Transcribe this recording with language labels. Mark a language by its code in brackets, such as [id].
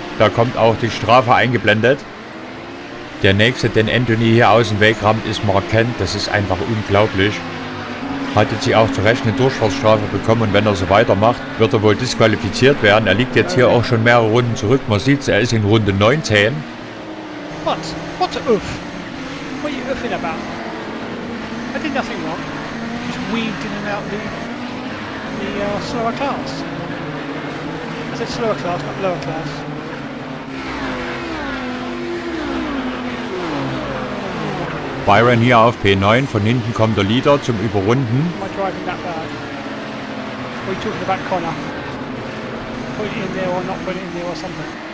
[de] Da kommt auch die Strafe eingeblendet. Der nächste, den Anthony hier aus dem Weg rammt, ist Mark Kent. Das ist einfach unglaublich. Hat jetzt hier auch zu Recht eine Durchfahrtsstrafe bekommen und wenn er so weitermacht, wird er wohl disqualifiziert werden. Er liegt jetzt hier auch schon mehrere Runden zurück. Man sieht, er ist in Runde 19. [en] What? What a oof? What are you oofing about? I did nothing wrong. Just weaved in and out the slower class. I said slower class, not lower class. [de] Byron hier auf P9, von hinten kommt der Leader zum Überrunden. [en] Am I driving that bad? What are you talking about, Connor? Put it in there or not put it in there or something.